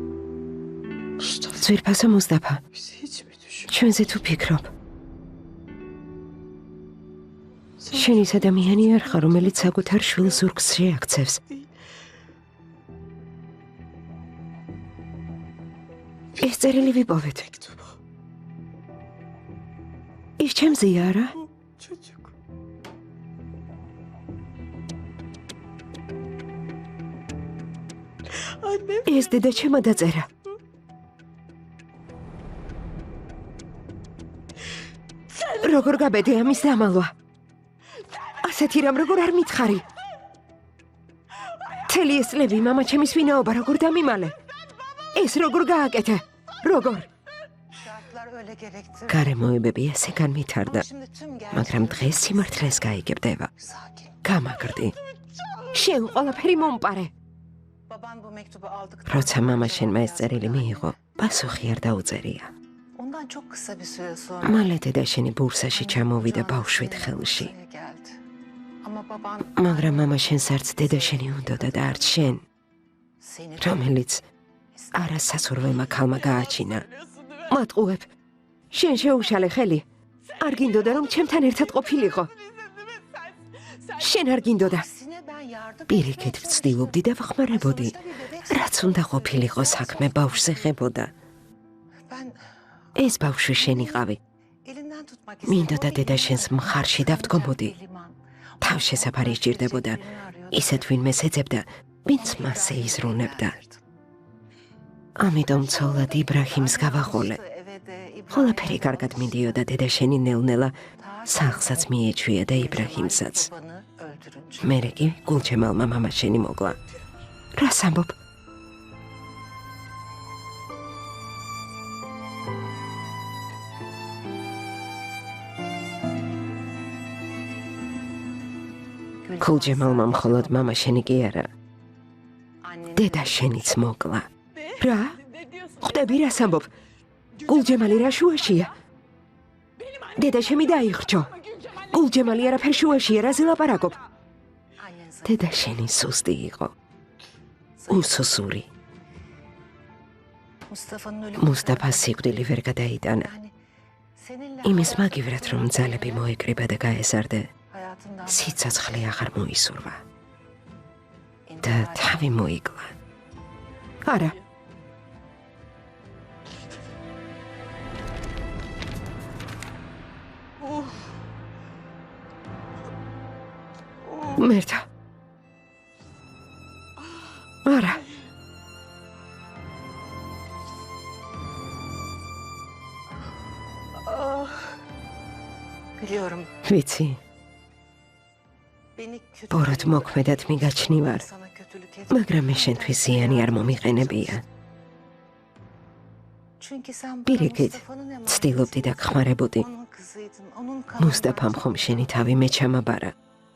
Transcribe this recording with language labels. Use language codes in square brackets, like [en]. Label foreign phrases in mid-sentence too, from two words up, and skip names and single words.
[ka] ძვირფასო მუსტაფა, ჩვენზე თუ ფიქრობ, შენ ის ადამიანი არ ხარ, რომელიც საკუთარ შვილს ზურგს შეაქცევს. ეს წერილი ვიპოვეთ. ის ჩემზეა არა? [tr] Çocuk. Annem. [ka] ეს დედა ჩემმა დაწერა. როგორ გაბედე ამის დამალვა? ასეთი რამ როგორ არ მითხარი? მთელი ეს წლები მამა ჩემის ვინაობა როგორ დამიმალე? ეს როგორ გააკეთე? როგორ? [tr] Şartlar öyle gerektirdi. [ka] გარემოებები ესე განვითარდა, [tr] Şimdi tüm [ka] მაგრამ დღეს სიმართლეს გაიგებდება. [tr] sakin. [ka] გამაგრდი. შენ ყველაფერი მომპარე. [tr] Baban bu mektubu aldıktan [ka] როცა მამა შენმა ეს წერილი მიიღო, პასუხი არ დაუწერია. [tr] ondan çok kısa bir süre sonra [ka] მალე დედა შენი ბურსაში ჩამოვიდა ბავშვით ხელში. [tr] Buraya geldi. Ama baban [ka] მაგრამ მამა შენს არც დედა შენი უნდოდა და არც შენ, [tr] seni [ka] რომელიც არასასურველმა ქალმა გააჩინა. მატყუებ, შენ შეუშალე ხელი. არ გინდოდა რომ ჩემთან ერთად ყოფილიყო. შენ არ გინდოდა. [tr] aksine ben yardım [ka] პირიქით ვცდილობდი და ვხმარებოდი. რაც უნდა ყოფილიყო საქმე ბავშვზე ხებოდა. [tr] ben [ka] ეს ბავშვი შენიყავი. [tr] elinden tutmak [ka] მინდოდა დედა შენს მხარში დავდგომოდი. [tr] Liman. [ka] თავშესაფარი სჭირდებოდა. ისეთ ვინმეს ეძებდა, ვინც მასზე იზრუნებდა. ამიტომ ცოლად იბრაჰიმს გავაყოლე. [tr] Eve de İbrahim [ka] ყველაფერი კარგად მინდიოდა დედა შენი ნელ-ნელა სახლსაც მიეჩვია და იბრაჰიმსაც. [tr] babanı öldürünce. [ka] მერე კი გულჩემალმა მამა შენი მოკლა. რას ამბობ? გულჩემალმა მხოლოდ მამა შენი კი არა, [tr] Annenin [ka] დედა შენიც მოკლა. რა? [tr] Ne diyorsun? [ka] ხვდები რას ამბობ? გულჯემალი რა შუაშია? დედა შემი დაიხრჩო. გულჯემალი არაფერ შუაშია, რაზე ლაპარაკობ? [tr] annen sana [ka] დედა შენი სუსტი იყო. უსუსური. [tr] Mustafa'nın ölümü [ka] მუსტაფას სიკვდილი ვერ გადაიტანა. [tr] yani seninle [ka] იმის მაგივრად რომ ძალები მოეკრიბა და გაეზარდე, [tr] hayatından [ka] სიცოცხლე აღარ მოისურვა და თავი მოიკლა. არა, მერთა. არა, [tr] biliyorum [ka] ვიცი, [tr] beni kötü [ka] ბოროტ მოქმედად მიგაჩნი ვარ, [tr] sana kötülük et. [ka] მაგრამ მე შენთვის ზიანი არ მომიყენებია. [tr] Çünkü sen bu [ka] პირიქით, [tr] Mustafa'nın emaneti. [ka] ცდილობდი და გხმარებოდი. [tr] Onun kızıydın, onun [ka] მუსტაფამ ხომ შენი თავი მე ჩამაბარა.